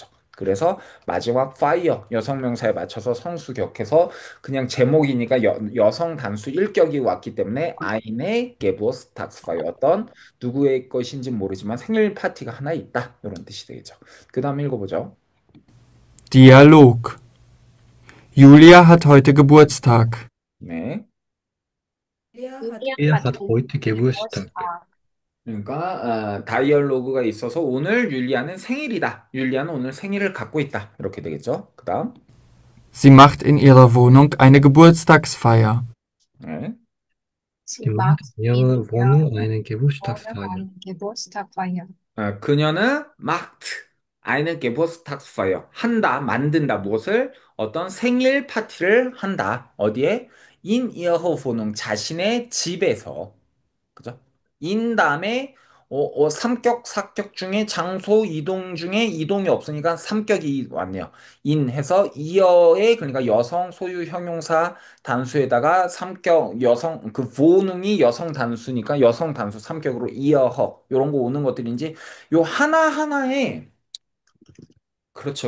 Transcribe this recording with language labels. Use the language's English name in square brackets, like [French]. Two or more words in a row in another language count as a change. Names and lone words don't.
[Korean] 그래서 마지막 파이어 여성 명사에 맞춰서 성수 격해서 그냥 제목이니까 여성 단수 일격이 왔기 때문에 [German] eine Geburtstagsfeier [Korean] 어떤 누구의 것인지 모르지만 생일 파티가 하나 있다 이런 뜻이 되겠죠. 그 다음 읽어보죠. [German] Dialog. Julia hat heute Geburtstag. [Korean] 네. [German] Er hat heute Geburtstag. [Korean] 그러니까 다이얼로그가 있어서 오늘 율리아는 생일이다. 율리아는 오늘 생일을 갖고 있다. 이렇게 되겠죠. 그 다음. [German] Sie macht in ihrer Wohnung eine Geburtstagsfeier. [Korean] 네. [German] Sie macht in ihrer Wohnung eine Geburtstagsfeier. [Korean] 그녀는 [German] macht eine Geburtstagsfeier [Korean] 한다, 만든다. 무엇을? 어떤 생일 파티를 한다. 어디에? [German] In ihrer Wohnung [Korean] 자신의 집에서. 그죠? 인 다음에 삼격, 사격 중에 장소 이동 중에 이동이 없으니까 삼격이 왔네요. 인 해서 이어에 그러니까 여성 소유 형용사 단수에다가 삼격 여성 그 보능이 여성 단수니까 여성 단수 삼격으로 이어허 요런 거 오는 것들인지 요 하나하나에 그렇죠.